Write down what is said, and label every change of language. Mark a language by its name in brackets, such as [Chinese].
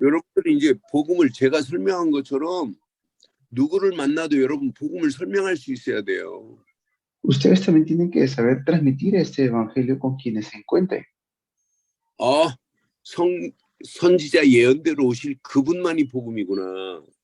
[Korean] 여러분들이 이제 복음을 제가 설명한 것처럼 누구를 만나도 여러분 복음을 설명할 수 있어야 돼요. [Spanish] Ustedes también tienen que saber transmitir este evangelio con quienes se encuentren. [Korean] 선지자 예언대로 오실 그분만이 복음이구나.